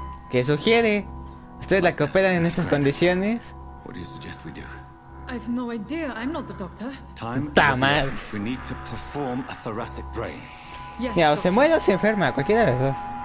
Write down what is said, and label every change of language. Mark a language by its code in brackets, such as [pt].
[es] ¿Qué sugiere? ¿Ustedes la que operan en estas condiciones? [en] What do you suggest we do? I've no idea. I'm not the doctor. Time is of the essence. We need to perform a thoracic drain. Yes, [es] ya, o se muere o se enferma, cualquiera de los dos.